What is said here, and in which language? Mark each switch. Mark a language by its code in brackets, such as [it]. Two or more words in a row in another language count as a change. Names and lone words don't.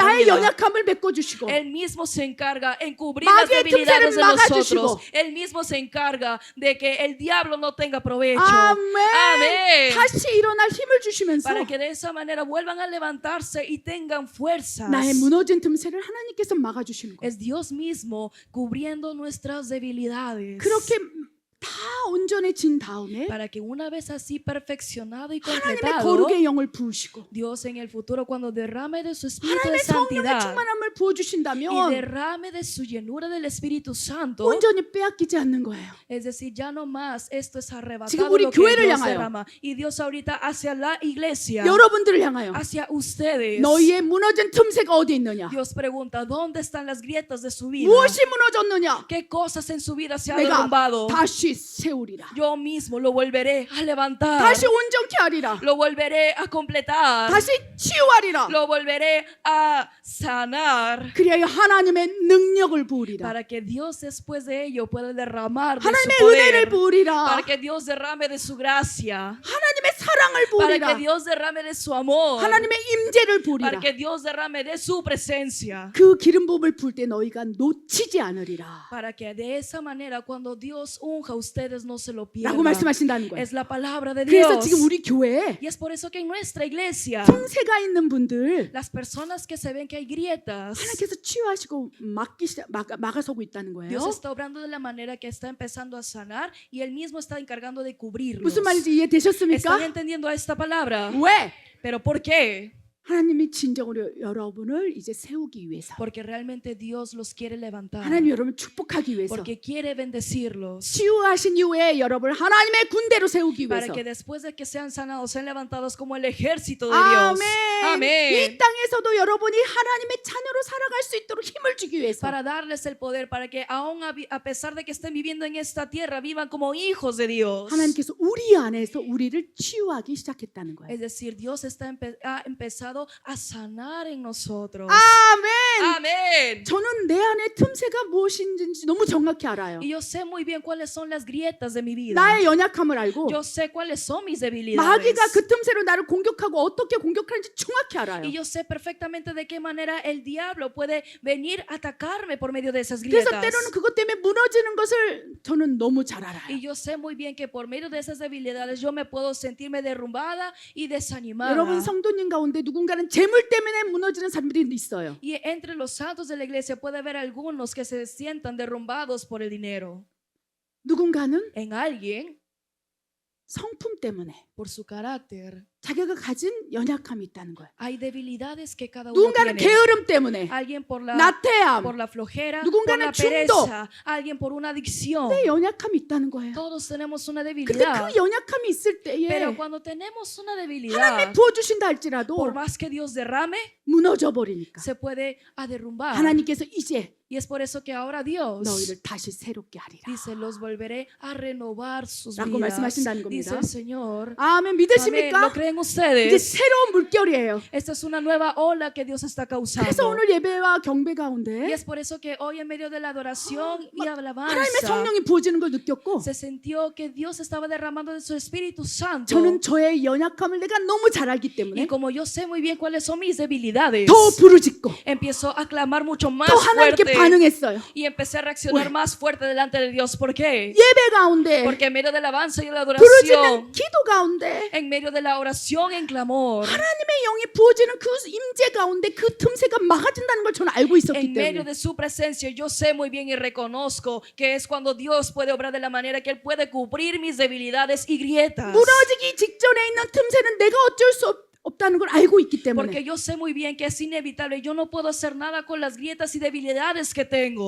[ko] 나의 [es] vida. [ko] 연약함을 메꿔주시고 [es] Él mismo se encarga en cubrir las [ko] 마귀의 [es] debilidades de [ko] 틈새를 [es] nosotros. [ko] 막아주시고. [es] Él mismo se encarga de que el diablo no tenga provecho. [ko] 아멘. [es] Amén. [ko] 다시 일어날 힘을 주시면서 [es] Para que de esa manera vuelvan a levantarse y tengan fuerzas. [ko] 나의 무너진 틈새를 하나님께서 막아주시는 거예요. [es] Es Dios mismo cubriendo nuestras debilidades. [ko] 그렇게 다 온전해진 다음에 [es] Para que una vez así perfeccionado y [ko] 하나님의 [es] completado, [ko] 거룩의 영을 부으시고 [es] Dios en el futuro cuando derrame de su espíritu de [ko] 하나님의 성령의 [es] santidad [ko] 충만함을 [es] y [ko] 부어주신다면 [es] derrame de su llenura del Espíritu Santo, [ko] 온전히 빼앗기지 않는 거예요. [es] es decir, ya no más esto es [ko] 지금 [es] arrebatado [ko] 우리 [es] lo que [ko] 교회를 [es] Dios [ko] 향하여. [es] derrama. Y Dios ahorita hacia la iglesia, [ko] 여러분들을 향하여 [es] hacia ustedes, [ko] 너희의 무너진 틈새가 어디 있느냐? [es] Dios pregunta, ¿dónde están las grietas de su vida? [ko] 무엇이 무너졌느냐? [es] ¿Qué cosas en su vida se ha [ko] 내가 [es] derrumbado? [ko] 다시 세우리라. [es] Yo mismo lo volveré a levantar, [ko] 다시 온전케 하리라. [es] lo volveré a completar, [ko] 다시 치유하리라. [es] lo volveré a sanar, [ko] 그리하여 하나님의 능력을 부으리라. [es] para que Dios después de ello pueda derramar de su [ko] 하나님의 은혜를 [es] poder, [ko] 부으리라. [es] para que Dios derrame de su gracia, [ko] 하나님의 사랑을 [es] para que [ko] 부으리라. [es] Dios derrame de su amor, [ko] 하나님의 임재를 부으리라. [es] para que Dios derrame de su presencia, [ko] 그 기름 부음을 부을 때 너희가 놓치지 않으리라. [es] para que de esa manera cuando Dios unja ustedes no se lo [ko] 라고 [es] pierdan. [ko] 말씀하신다는 거예요. [es] Es la palabra de [ko] 그래서 [es] Dios. [ko] 지금 우리 교회에 [es] Y es por eso que en nuestra iglesia, [ko] 틈새가 있는 분들 [es] las personas que se ven que hay grietas, [ko] 하나님께서 치유하시고 막아서고 있다는 거예요. [es] Dios está obrando de la manera que está empezando a sanar y Él mismo está encargando de cubrirlos. [ko] 무슨 말인지 [es] ¿Están [ko] 이해되셨습니까? [es] entendiendo esta palabra? [ko] 왜? [es] ¿Pero por qué? [ko] 하나님이 진정으로 여러분을 이제 세우기 위해서, [es] Porque realmente Dios los quiere levantar. [ko] 하나님 여러분을 축복하기 위해서, [es] Porque quiere bendecirlos. [ko] 치유하신 이후에 여러분을 하나님의 군대로 세우기 [es] Para [ko] 위해서. [es] que después de que sean sanados, sean levantados como el ejército de Dios. [ko] 아멘. [es] Amén. [ko] 이 땅에서도 여러분이 하나님의 자녀로 살아갈 수 있도록 힘을 주기 위해서. [es] Para darles el poder, para que aún a pesar de que estén viviendo en esta tierra, vivan como hijos de Dios. [ko] 하나님께서 우리 안에서 우리를 치유하기 시작했다는 거예요. [es] Es decir, Dios ha empezado a sanar en nosotros. [ko] 아멘. [es] Amén. [ko] 저는 내 안에 틈새가 무엇인지 너무 정확히 알아요. [es] Y yo sé muy bien cuáles son las grietas de mi vida. [ko] 나의 연약함을 알고 [es] Yo sé cuáles son mis debilidades. [ko] 마귀가 그 틈새로 나를 공격하고 어떻게 공격하는지 정확히 알아요. [es] Y yo sé perfectamente de qué manera el diablo puede venir a atacarme por medio de esas [ko] 그래서 [es] grietas. [ko] 때로는 그것 때문에 무너지는 것을 저는 너무 잘 알아요. [es] Y yo sé muy bien que por medio de esas debilidades yo me puedo sentirme derrumbada y desanimada. [ko] 여러분 성도님 가운데 누군가는 재물 때문에 무너지는 사람들이 있어요. [es] Y entre los santos de la iglesia puede haber algunos que se sientan derrumbados por el dinero. [ko] 누군가는 [es] En alguien, [ko] 성품 때문에 [es] por su carácter, [ko] 자기가 가진 연약함이 있다는 거예요. [es] hay debilidades que cada uno [ko] 누군가는 [es] tiene. [ko] 게으름 때문에, [es] Alguien por [ko] 나태함, [es] la flojera, por [ko] 누군가는 [es] la [ko] 중독. [es] pereza, alguien por una adicción. [ko] 내 연약함이 있다는 거예요. [es] Todos tenemos una [ko] 근데 [es] debilidad. [ko] 그 연약함이 있을 때에 [es] Pero cuando tenemos una debilidad, [ko] 하나님이 부어주신다 할지라도 [es] por más que Dios derrame, [ko] 무너져 버리니까 [es] se puede derrumbar. [ko] 하나님께서 이제 [es] Y es por eso que ahora Dios [ko] 너희를 다시 새롭게 하리라 [es] dice, los volveré a renovar sus [ko] 라고 [es] vidas. [ko] 말씀하신다는 [es] Dice [ko] 겁니다. [es] el Señor. [ko] 아멘. [es] Amén. [ko] 믿으십니까? [es] ¿Lo creen [ko] 이제 [es] ustedes? [ko] 새로운 물결이에요. [es] Esta es una nueva ola que Dios está [ko] 그래서 [es] causando. [ko] 오늘 예배와 경배 [es] Y [ko] 가운데 [es] es por eso que hoy en medio de la adoración y [ko] 하나님의 [es] alabanza [ko] 성령이 부어지는 걸 느꼈고 [es] se sintió que Dios estaba derramando de su Espíritu Santo. [ko] 저는 저의 연약함을 내가 너무 잘 알기 [es] Y [ko] 때문에 [es] como yo sé muy bien cuáles son mis debilidades, [ko] 더 부르짖고 [es] empiezo a clamar mucho más [ko] 또 하나님께 [es] fuerte [ko] 반응했어요. [es] y empecé a reaccionar más fuerte delante de Dios. ¿Por qué? [ko] 예배 가운데 [es] Porque en medio de la alabanza y la [ko] 부르짖는 [es] adoración, [ko] 기도 가운데 [es] en medio de la oración en clamor, [ko] 하나님의 영이 부어지는 그 임재 가운데 그 틈새가 막아진다는 걸 저는 알고 있었기 [es] en medio [ko] 때문에 [es] de su presencia, yo sé muy bien y reconozco que es cuando Dios puede obrar de la manera que Él puede cubrir mis debilidades y grietas. [ko] 무너지기 직전에 있는 tum새는 내가 어쩔 수 없다는 걸 알고 있기 때문에 [es] Porque yo sé muy bien que es inevitable. Yo no puedo hacer nada con las grietas y debilidades que tengo.